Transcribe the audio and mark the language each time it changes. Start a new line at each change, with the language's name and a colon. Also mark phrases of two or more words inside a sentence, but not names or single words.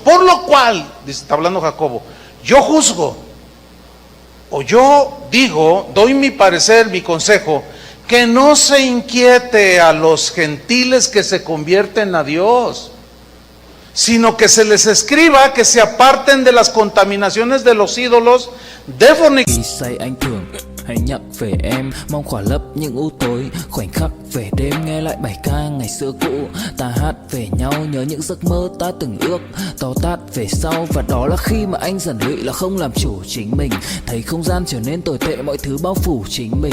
Spanish: Por lo cual, está hablando Jacobo, yo juzgo, o yo digo, doy mi parecer, mi consejo, que no se inquiete a los gentiles que se convierten a Dios, sino que se les escriba que se aparten de las contaminaciones de los ídolos, de fornicación.
Vietnamese: Hãy nhắc về em, mong khỏa lấp những u tối, khoảnh khắc về đêm nghe lại bài ca ngày xưa cũ. Ta hát về nhau nhớ những giấc mơ ta từng ước, to tát về sau. Và đó là khi mà anh dần lụy là không làm chủ chính mình, thấy không gian trở nên tồi tệ, mọi thứ bao phủ chính mình.